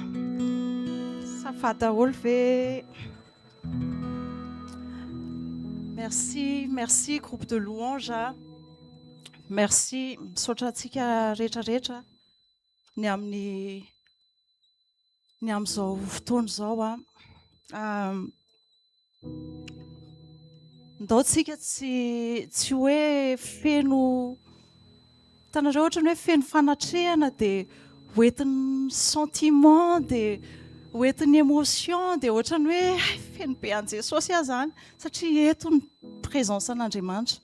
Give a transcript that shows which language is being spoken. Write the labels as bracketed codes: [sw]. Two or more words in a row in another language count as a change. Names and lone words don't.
[fr] Ça va [mg] daholo ve? [fr] Merci groupe de louange. [mg] Merci misaotra antsika rehetrarehetra ny amin'izao fotoana izao ndao tsika tsy hoe feno tanareo ohatrany hoe feno fanatrehana dia hoentin'ny sentiment dia hoentin'ny émotion dia ohatrany hoe feno be an' Jesosy aho zany satria eto ny présence an'Andriamanitra.